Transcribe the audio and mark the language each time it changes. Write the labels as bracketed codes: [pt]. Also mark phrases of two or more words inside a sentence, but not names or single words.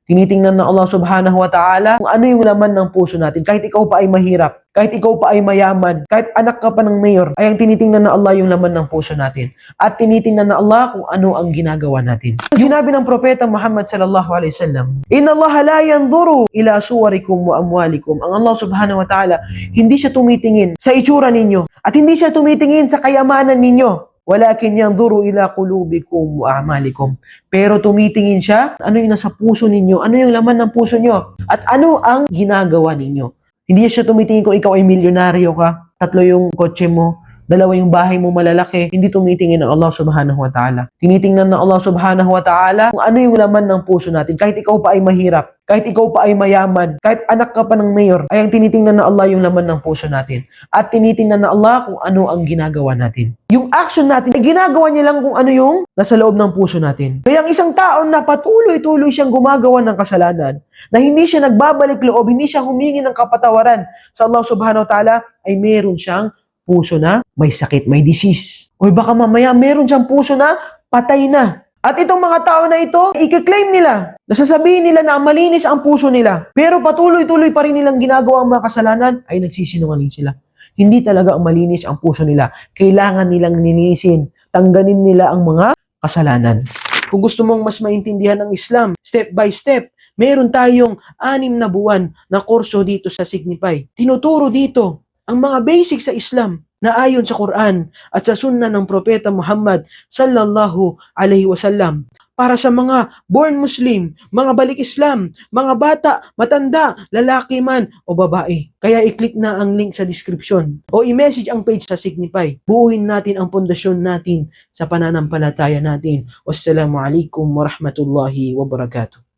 [tl] Tinitingnan ng Allah [ar] سبحانه وتعالى [tl] kung ano yung laman ng puso natin. Kahit ikaw pa ay mahirap, kahit ikaw pa ay mayaman, kahit anak ka pa ng mayor, ay ang tinitingnan ng Allah yung laman ng puso natin. At tinitingnan ng Allah kung ano ang ginagawa natin. Sinabi ng Propeta Muhammad [ar] صلى الله عليه وسلم, "إن الله لا ينظر إلى صوركم وأموالكم." [tl] Ang Allah [ar] سبحانه وتعالى, [tl] hindi siya tumitingin sa itsura ninyo at hindi siya tumitingin sa kayamanan ninyo. [ar] ولكن ينظر إلى قلوبكم وأعمالكم. [tl] Pero tumitingin siya, ano yung nasa puso ninyo, ano yung laman ng puso nyo, at ano ang ginagawa ninyo. Hindi siya tumitingin kung ikaw ay milyonaryo ka, 3 yung kotse mo, 2 yung bahay mo malalaki. Hindi tumitingin ng Allah [ar] سبحانه وتعالى. [tl] Tinitingnan ng Allah [ar] سبحانه وتعالى [tl] kung ano yung laman ng puso natin. Kahit ikaw pa ay mahirap, kahit ikaw pa ay mayaman, kahit anak ka pa ng mayor, ay ang tinitingnan ng Allah yung laman ng puso natin. At tinitingnan ng Allah kung ano ang ginagawa natin. Yung action natin, ay ginagawa niya lang kung ano yung nasa loob ng puso natin. Kaya ang isang tao na patuloy-tuloy siyang gumagawa ng kasalanan, na hindi siya nagbabalik loob, hindi siya humingi ng kapatawaran sa Allah [ar] سبحانه وتعالى, [tl] ay meron siyang puso na may sakit, may disease. O baka mamaya meron siyang puso na patay na. At itong mga tao na ito, i-claim nila, nasasabihin nila na malinis ang puso nila. Pero patuloy-tuloy pa rin nilang ginagawa ang mga kasalanan, ay nagsisinungaling sila. Hindi talaga ang malinis ang puso nila. Kailangan nilang ninisin, tangganin nila ang mga kasalanan. Kung gusto mong mas maintindihan ang Islam, [en] step by step, [tl] meron tayong 6 na buwan na kurso dito sa Signify. Tinuturo dito ang mga basic sa Islam na ayon sa Quran at sa sunnah ng Propeta Muhammad [ar] صلى الله عليه وسلم. [tl] Para sa mga [en] born Muslim, [tl] mga balik Islam, mga bata, matanda, lalaki man o babae. Kaya i-click na ang link sa description o i-message ang page sa Signify. Buuin natin ang pundasyon natin sa pananampalataya natin. [ar] والسلام عليكم ورحمة الله وبركاته.